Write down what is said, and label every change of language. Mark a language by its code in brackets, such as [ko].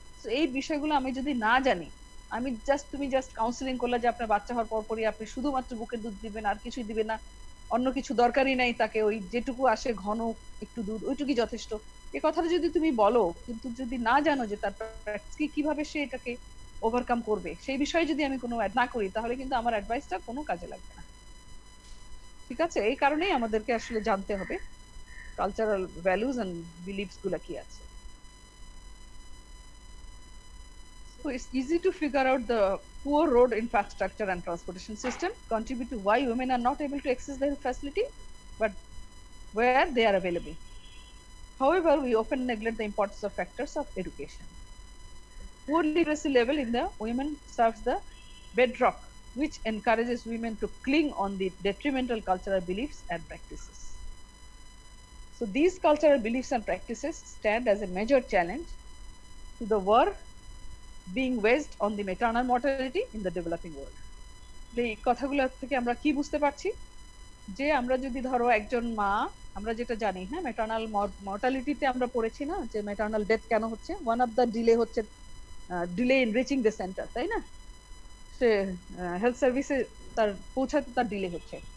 [bn] তো এই বিষয়গুলো আমি যদি না জানি, আমি তুমি জাস্ট কাউন্সিলিং করলে যে আপনার বাচ্চা হওয়ার পরই আপনি শুধুমাত্র বুকের দুধ দিবেন, আর কিছুই দিবেন না, অন্য কিছু দরকারই নাই তাকে, ওই যেটুকু আসে ঘন একটু দুধ ওইটুকুই যথেষ্ট, এই কথাটা যদি তুমি বলো, কিন্তু যদি না জানো যে তার কিভাবে সে এটাকে ওভারকাম করবে, সেই বিষয়ে যদি আমি কোনো অ্যাড না করি, তাহলে কিন্তু আমার অ্যাডভাইসটা কোনো কাজে লাগবে না। ঠিক আছে, এই কারণেই আমাদেরকে আসলে জানতে হবে কালচারাল ভ্যালুজ এন্ড বিলিফস গুলা কি আছে। [en] So it's easy to figure out the poor road infrastructure and transportation system contribute to why women are not able to access the facility, but where they are available. However, we often neglect the importance of factors of education. Poor literacy level in the women serves the bedrock which encourages women to cling on the detrimental cultural beliefs and practices. So these cultural beliefs and practices stand as a major challenge to the war being waged on the maternal mortality in the developing world. [bn] এই কথাগুলো থেকে আমরা কি বুঝতে পারছি যে আমরা যদি ধরো একজন মা, আমরা যেটা জানি হ্যাঁ ম্যাটার্নাল মর্টালিটিতে আমরা পড়েছি না যে ম্যাটার্নাল ডেথ কেন হচ্ছে, [en] one of the delay [bn] হচ্ছে [en] delay in reaching the centre, [bn] তাই না? সে হেলথ সার্ভিসে তার পৌঁছাতে তার ডিলে হচ্ছে।